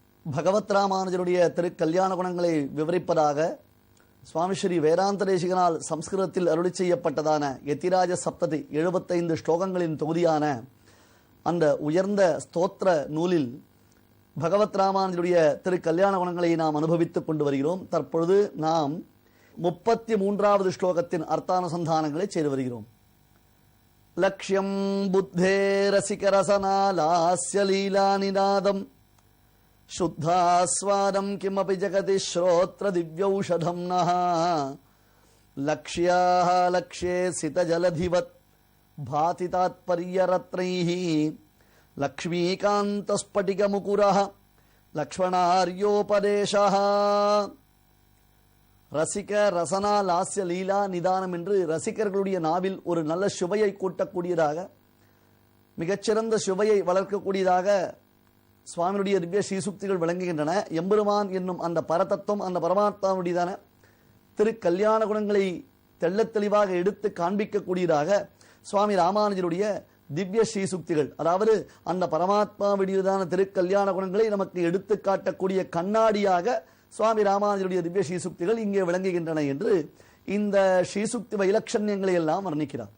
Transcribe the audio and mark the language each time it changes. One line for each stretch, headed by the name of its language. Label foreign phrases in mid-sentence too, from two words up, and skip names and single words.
Tamil: பகவத் ராமானுஜருடைய திருக்கல்யாண குணங்களை விவரிப்பதாக சுவாமி ஸ்ரீ வேதாந்த தேசிகனால் சம்ஸ்கிருதத்தில் அருளி செய்யப்பட்டதான யதிராஜ சப்ததி 75 ஸ்லோகங்களின் தொகுதியான அந்த உயர்ந்த ஸ்தோத்திர நூலில் பகவத் ராமானுஜருடைய திருக்கல்யாண குணங்களை நாம் அனுபவித்துக் கொண்டு வருகிறோம். தற்பொழுது நாம் 33வது ஸ்லோகத்தின் அர்த்தானுசந்தானங்களை செய்து வருகிறோம்.
Sanskrit: लक्ष्यम् बुद्धे रसिकरसना लास्य लीला निनादम् शुद्धास्वादं किमपि जगति श्रोत्र दिव्यौषधं नः लक्ष्याः लक्ष्ये सितजलधिवत् भाति तात्पर्यरत्नैः लक्ष्मीकान्तस्फटिकमुकुरः लक्ष्मणार्योपदेशः. रसिक रसना लास्य लीला निदानम्
Tamil: என்று ரசிகர்களுடைய நாவில் ஒரு நல்ல சுவையை கூட்டக்கூடியதாக, மிகச்சிறந்த சுவையை வளர்க்கக்கூடியதாக சுவாமியுடைய திவ்ய ஸ்ரீசுக்திகள் விளங்குகின்றன. எம்பெருமான் என்னும் அந்த பரதத்துவம், அந்த பரமாத்மாவுடையதான திரு கல்யாண குணங்களை தெள்ளத் தெளிவாக எடுத்து காண்பிக்கக்கூடியதாக சுவாமி ராமானுஜருடைய திவ்ய ஸ்ரீசுக்திகள், அதாவது அந்த பரமாத்மாவுடையதான திருக்கல்யாண குணங்களை நமக்கு எடுத்து காட்டக்கூடிய கண்ணாடியாக சுவாமி ராமானுஜருடைய திவ்ய ஸ்ரீசுக்திகள் இங்கே விளங்குகின்றன என்று இந்த ஸ்ரீசுக்தி வைலட்சண்யங்களை எல்லாம் வர்ணிக்கிறார்.